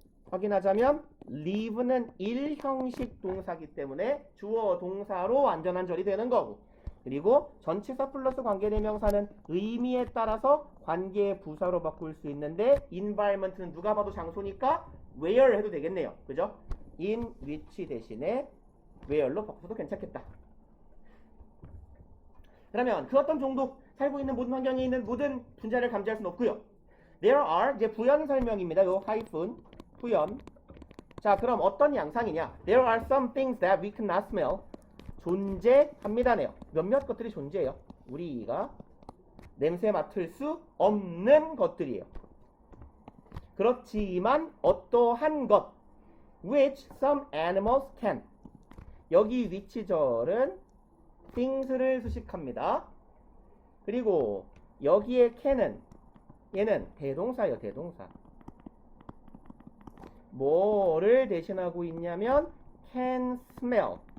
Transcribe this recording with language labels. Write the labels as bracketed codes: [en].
[ko] 확인하자면 live는 1형식 동사기 때문에 주어 동사로 완전한 절이 되는 거고, 그리고 전치사 플러스 관계대명사는 의미에 따라서 관계 부사로 바꿀 수 있는데 environment는 누가 봐도 장소니까 where 해도 되겠네요. 그죠? in which 대신에 where로 바꿔도 괜찮겠다. 그러면 그 어떤 종도 살고 있는 모든 환경에 있는 모든 분자를 감지할 수는 없고요. There are, 이제 부연 설명입니다. 요 하이픈 부연. 자, 그럼 어떤 양상이냐? [en] There are some things that we cannot smell. [ko] 존재합니다네요. 몇몇 것들이 존재해요. 우리가 냄새 맡을 수 없는 것들이에요. 그렇지만 어떠한 것, which some animals can. 여기 위치절은 things를 수식합니다. 그리고 여기에 can은 얘는 대동사예요. 대동사. 뭐를 대신하고 있냐면 can smell.